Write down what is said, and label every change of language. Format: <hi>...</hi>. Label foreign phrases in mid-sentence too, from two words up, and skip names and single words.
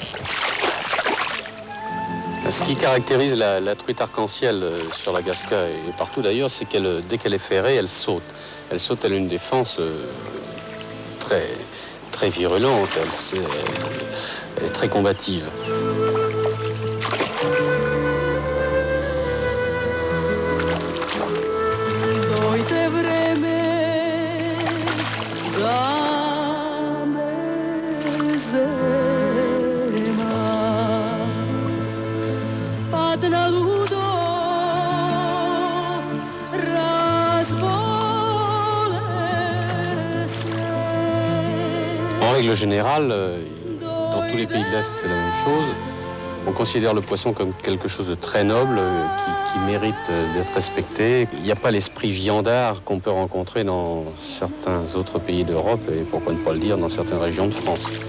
<fr>Ce qui caractérise la truite arc-en-ciel sur la Gasca et partout d'ailleurs, c'est qu'elle, dès qu'elle est ferrée, elle saute. Elle saute, elle a une défense très, très virulente, elle est très combative.</fr> <mk>Дојте време да ме зема, падна лудо разболесне.</mk> <fr>En règle générale, dans tous les pays de l'Est, c'est la même chose. On considère le poisson comme quelque chose de très noble, qui mérite d'être respecté. Il n'y a pas l'esprit viandard qu'on peut rencontrer dans certains autres pays d'Europe, et pourquoi ne pas le dire, dans certaines régions de France.</fr>